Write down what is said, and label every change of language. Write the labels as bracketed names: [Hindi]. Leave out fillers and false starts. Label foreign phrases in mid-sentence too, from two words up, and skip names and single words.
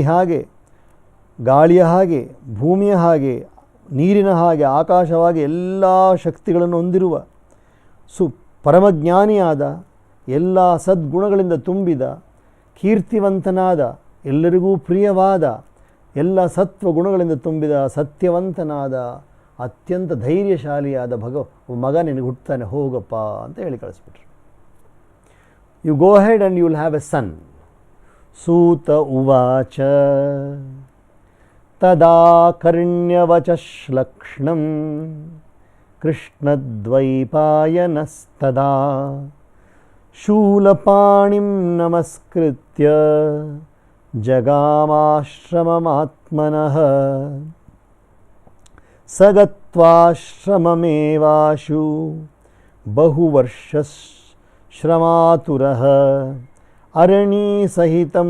[Kannada] ಹಾಗೆ, ಗಾಳಿಯ ಹಾಗೆ, ಭೂಮಿಯ ಹಾಗೆ, ನೀರಿನ ಹಾಗೆ, ಆಕಾಶವಾಗಿ ಎಲ್ಲ ಶಕ್ತಿಗಳನ್ನು ಹೊಂದಿರುವ ಪರಮಜ್ಞಾನಿಯಾದ, ಎಲ್ಲ ಸದ್ಗುಣಗಳಿಂದ ತುಂಬಿದ, ಕೀರ್ತಿವಂತನಾದ, ಎಲ್ಲರಿಗೂ ಪ್ರಿಯವಾದ, ಎಲ್ಲ ಸತ್ವಗುಣಗಳಿಂದ ತುಂಬಿದ, ಸತ್ಯವಂತನಾದ, ಅತ್ಯಂತ ಧೈರ್ಯಶಾಲಿಯಾದ ಮಗ ನಿನಗೆ ಹುಟ್ಟುತ್ತಾನೆ, ಹೋಗಪ್ಪ ಅಂತ ಹೇಳಿ ಕಳಿಸ್ಬಿಟ್ರು. [English] You go head and you will have a son. [Sanskrit] ಸೂತ ಉವಾಚ ತದಾ ಕರ್ಣ್ಯವಚ ಶ್ಲಕ್ಷ್ಣಂ ಕೃಷ್ಣದ್ವೈಪಾಯನಸ್ತದಾ ಶೂಲಪಾಣಿಂ ನಮಸ್ಕೃತ್ಯ ಜಗಾಮಾಶ್ರಮಮಾತ್ಮನಃ ಸಗತ್ವಾಶ್ರಮಮೇವಾಶು ಬಹುವರ್ಷಶ್ರಮಾತುರಃ ಅರಣೀಸಹಿತಂ